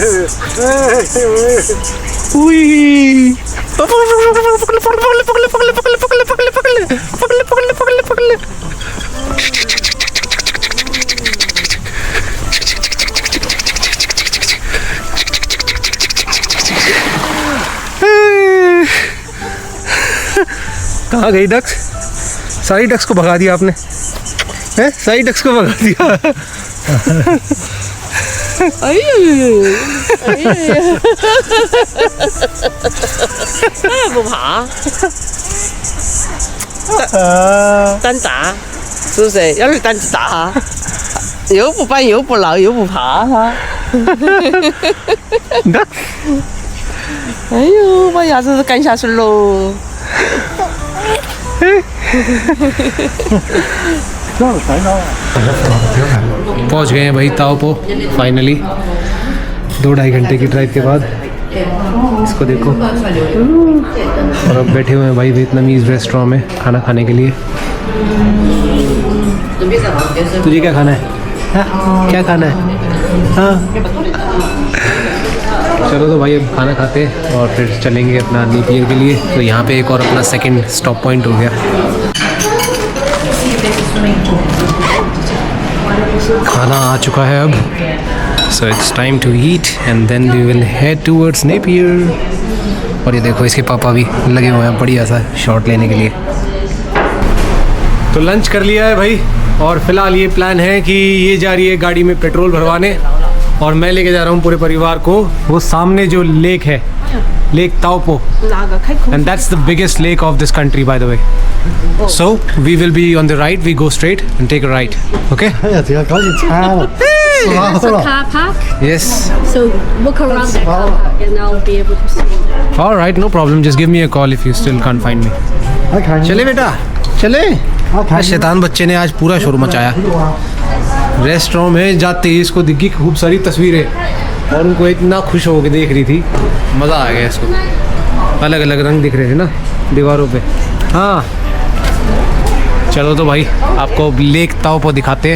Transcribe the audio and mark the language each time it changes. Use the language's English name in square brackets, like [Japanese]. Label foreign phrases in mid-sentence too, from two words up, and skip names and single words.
[Hindi] उई पकड़ पकड़ पकड़ पकड़ पकड़ पकड़ पकड़ पकड़ पकड़ पकड़ पकड़ पकड़ कहाँ गई डक्स? सारी डक्स को भगा दिया आपने हैं? सारी डक्स को भगा दिया [Chinese] 不爬，单打，是不是？要是单打，又不搬又不挠又不爬哈。哎呦，把牙子都干下去喽！ [Hindi] पहुंच गए हैं भाई ताओपो फाइनली 2-2.5 घंटे की ड्राइव के बाद इसको देखो और अब बैठे हुए हैं भाई [English] Vietnamese restaurant [Hindi] में खाना खाने के लिए तुझे क्या खाना है हाँ? क्या खाना है हाँ चलो तो भाई अब खाना खाते हैं और फिर चलेंगे अपना नेपियर के लिए तो यहाँ पे एक और अपना [English] second stop point [Hindi] हो गया खाना आ चुका है अब [English] so it's time to eat and then we will head towards Napier [Hindi] और ये देखो इसके पापा भी लगे हुए हैं बढ़िया सा शॉट लेने के लिए तो लंच कर लिया है भाई और फिलहाल ये प्लान है कि ये जा रही है गाड़ी में पेट्रोल भरवाने और मैं लेके जा रहा हूँ पूरे परिवार को वो सामने जो लेक है लेक ताओपो [English] and that's the biggest lake of this country by the way so we will be on the right we go straight and take a right okay It's a car park, yes so look around the car park and I'll be able to see. all right no problem just give me a call if you still can't find me [Hindi] चले बेटा चले शैतान बच्चे ने आज पूरा शोर मचाया रेस्टोरेंट में जाते ही इसको दिखी खूब सारी तस्वीरें और उनको इतना खुश होकर देख रही थी मज़ा आ गया इसको अलग अलग रंग दिख रहे थे ना दीवारों पे हाँ चलो तो भाई आपको लेक ताओपो दिखाते